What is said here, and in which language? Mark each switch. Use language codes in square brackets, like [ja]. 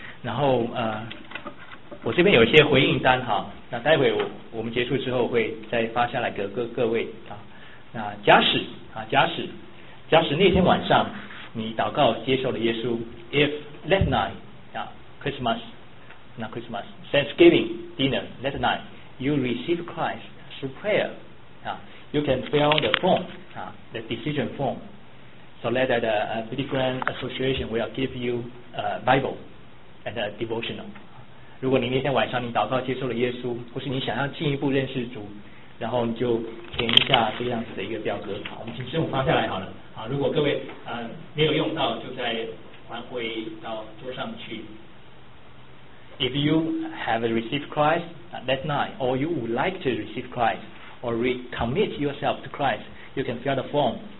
[zh] 然后我这边有一些回应单哈，那待会我们结束之后会再发下来给各位啊。那假使那天晚上你祷告接受了耶稣 [en] ，If that night, Christmas, not Christmas, Thanksgiving dinner, that night, you receive Christ through prayer, you can fill the form, the decision form. So let the Billy Graham Association will give you a Bible and a devotional. [zh] 如果你那天晚上你祷告接受了耶稣，或是你想要进一步认识主。然后你就填一下这样子的一个表格，好，我们请师母发下来好了。好，如果各位没有用到，就再还回到桌上去。 [en] If you have received Christ that night, or you would like to receive Christ, or recommit yourself to Christ, you can fill the form.